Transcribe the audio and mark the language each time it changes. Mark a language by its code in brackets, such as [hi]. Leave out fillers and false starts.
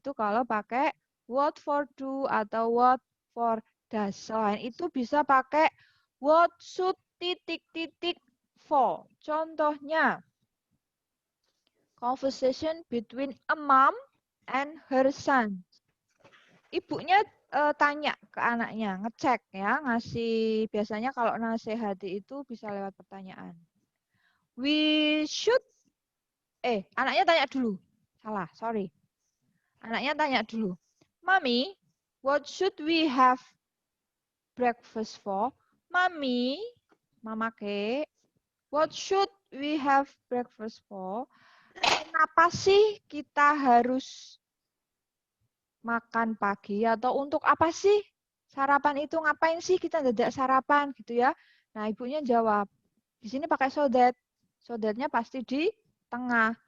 [id] Itu kalau pakai what for do atau what for does. Selain itu bisa pakai what should titik-titik for. Contohnya, [en] conversation between a mom and her son. [id] Ibunya tanya ke anaknya, ngecek ya, ngasih biasanya kalau nasihati itu bisa lewat pertanyaan. We should anaknya tanya dulu. Salah, sorry. Anaknya tanya dulu. [en] Mami, what should we have breakfast for? Mami, Mama Ke, what should we have breakfast for? [id] Kenapa sih kita harus makan pagi atau untuk apa sih sarapan itu, ngapain sih kita dadak sarapan gitu ya. Nah, ibunya jawab, di sini pakai so that. So that-nya pasti di tengah.